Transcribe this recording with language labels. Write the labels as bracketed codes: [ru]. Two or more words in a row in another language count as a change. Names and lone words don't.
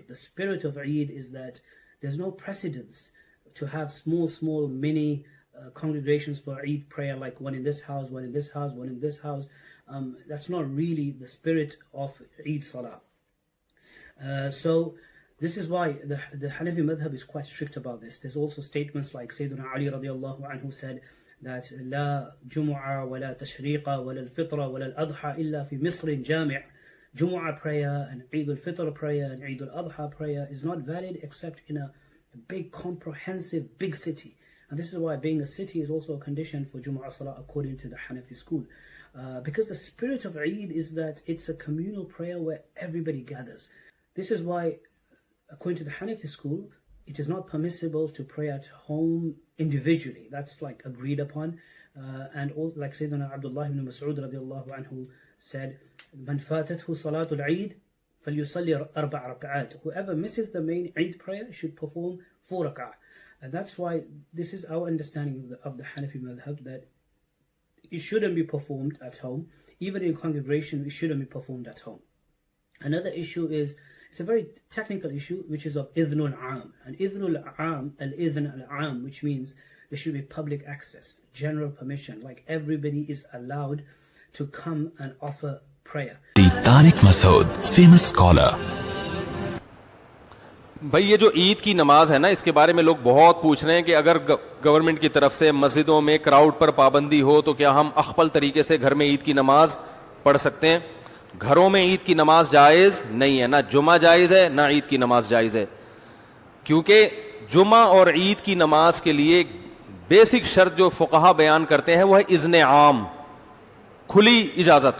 [en] The spirit of Eid is that there's no precedence to have small mini congregations for Eid prayer, like one in this house, one in this house, one in this house. That's not really the spirit of Eid Salah. So this is why the Hanafi madhab is quite strict about this. There's also statements like [ar] سيدنا علي رضي الله عنه [en] said that [ar] لا جمعة ولا تشريق ولا الفطر ولا الأضحى إلا في مصر جامع'. [en] Jumu'ah prayer and Eid al-Fitr prayer and Eid al-Adha prayer is not valid except in a big, comprehensive, big city. And this is why being a city is also a condition for Jumu'ah Salah according to the Hanafi school. Because the spirit of Eid is that it's a communal prayer where everybody gathers. This is why, according to the Hanafi school, it is not permissible to pray at home individually. That's like agreed upon. And all, like Sayyidina Abdullah ibn Mas'ud [ar] رضي الله عنه [en] said, [ar] من فاتته صلاة العيد فليصل أربع ركعات. [en] Whoever misses the main Eid prayer should perform 4 rak'ah. And that's why this is our understanding of the Hanafi madhab, that it shouldn't be performed at home. Even in congregation, it shouldn't be performed at home. Another issue is, it's a very technical issue, which is of [ar] إذن العام. [en] And [ar] إذن العام، الإذن العام, [en] which means there should be public access, general permission, like everybody is allowed to come and offer prayer. Tariq Masood, famous scholar. [ur] بھائی یہ جو عید کی نماز ہے نا، اس کے بارے میں لوگ بہت پوچھ رہے ہیں کہ اگر گورنمنٹ کی طرف سے مسجدوں میں کراؤڈ پر پابندی ہو تو کیا ہم اخپل طریقے سے گھر میں عید کی نماز پڑھ سکتے ہیں؟ گھروں میں عید کی نماز جائز نہیں ہے، نہ جمعہ جائز ہے نہ عید کی نماز جائز ہے، کیونکہ جمعہ اور عید کی نماز کے لیے بیسک شرط جو فقہا بیان کرتے ہیں وہ ہے اذن عام، کھلی اجازت ہو.